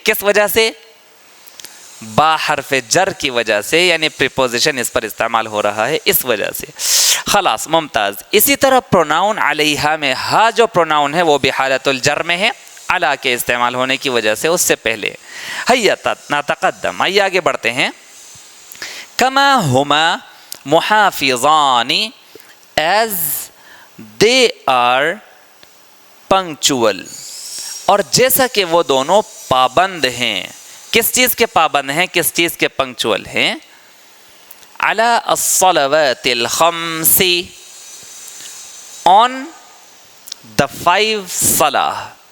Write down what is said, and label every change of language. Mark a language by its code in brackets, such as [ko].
[ur] کس وجہ سے؟ با حرف جر کی وجہ سے, یعنی پریپوزیشن اس پر استعمال ہو رہا ہے اس وجہ سے. [ar] خلاص ممتاز. [ur] اسی طرح پروناؤن علیہا میں ہا جو پروناؤن ہے وہ بھی حالت الجر میں ہے, علا کے استعمال ہونے کی وجہ سے اس سے پہلے. [ar] ہیا نتقدم, [ur] آئیے آگے بڑھتے ہیں. [ar] کما ہما محافظان [en] as they are punctual. [ur] اور جیسا کہ وہ دونوں پابند ہیں. کس چیز کے پابند ہیں؟ کس چیز کے پنکچول ہیں؟ [ar] علی الصلوات الخمس, [en] on the 5 [ur] صلاح.